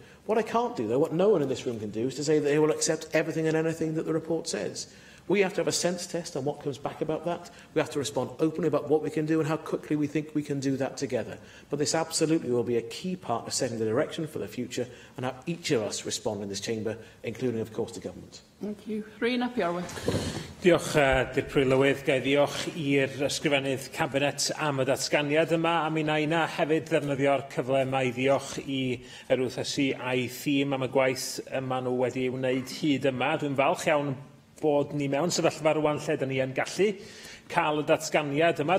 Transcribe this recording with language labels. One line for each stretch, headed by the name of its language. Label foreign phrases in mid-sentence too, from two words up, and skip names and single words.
English: What I can't do, though, what no one in this room can do, is to say that they will accept everything and anything that the report says. We have to have a sense test on what comes back about that. We have to respond openly about what we can do and how quickly we think we can do that together. But this absolutely will be a key part of setting the direction for the future and how each of us respond in this chamber, including, of course, the government. Thank you.
Welsh: Rhain ap Iorwerth. Diolch, Dirprwy Llywydd. Gai ddiolch i'r ysgrifennydd Cabinet am y datganiad yma. A mi na ina hefyd ddefnyddio'r cyfle yma i ddiolch i Erwthysu a'i thîm am y gwaith yma nhw wedi wneud hyd yma. Dwi'n falch iawn bod ni mewn sefyllfa rwan lle dyn ni yn gallu cael y datganiad yma.